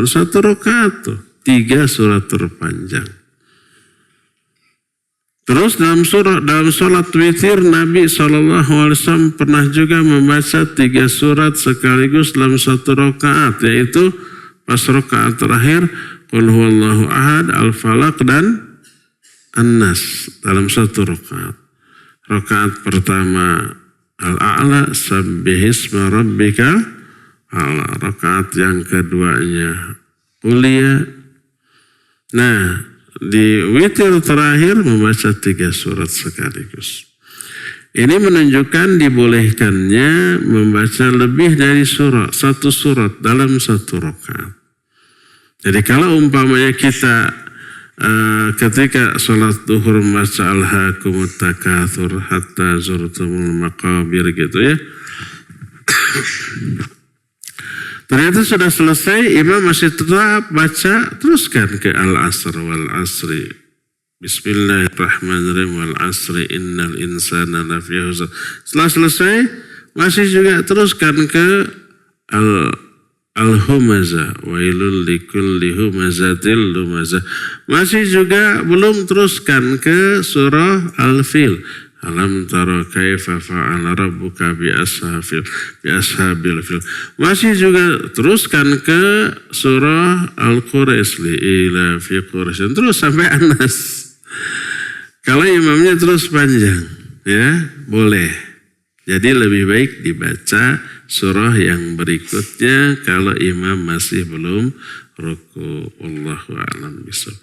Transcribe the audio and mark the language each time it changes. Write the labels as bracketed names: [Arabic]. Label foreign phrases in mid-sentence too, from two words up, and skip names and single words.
[Indonesian] Satu rakaat tuh, 3 surat terpanjang. Terus dalam sholat witir Nabi SAW pernah juga membaca 3 surat sekaligus dalam satu rakaat, yaitu pas rakaat terakhir [Arabic] قل هو الله أحد, [Indonesian] Al-Falaq dan An-Nas dalam satu rakaat. Rakaat pertama Al-A'la, [Arabic] سبح اسم ربك الأعلى. [Indonesian] Rakaat yang keduanya Ulia. Nah, di witir terakhir membaca 3 surat sekaligus. Ini menunjukkan dibolehkannya membaca lebih dari satu surat dalam satu rakaat. Jadi kalau umpamanya kita ketika sholat duhur membaca [Arabic] ألهاكم التكاثر حتى زرتم المقابر [Indonesian] gitu ya. Ternyata sudah selesai, imam masih tetap baca, teruskan ke Al-Asr [Arabic] والعصر. بسم الله الرحمن الرحيم والعصر إن الإنسان لفي خسر. [Indonesian] Setelah selesai, masih juga teruskan ke Al-Humazah. [Arabic] ويل لكل همزة لمزة. [Indonesian] Masih juga belum teruskan ke surah Al-Fil. [Arabic] ألم تر كيف فعل ربك بأصحاب الفيل. [Indonesian] Masih juga teruskan ke surah Al-Quraish [Arabic] لإيلاف قريش [Indonesian] terus sampai An-Nas. Kalau imamnya terus panjang ya, boleh. Jadi lebih baik dibaca surah yang berikutnya kalau imam masih belum ruku. [Arabic] والله أعلم بالصواب.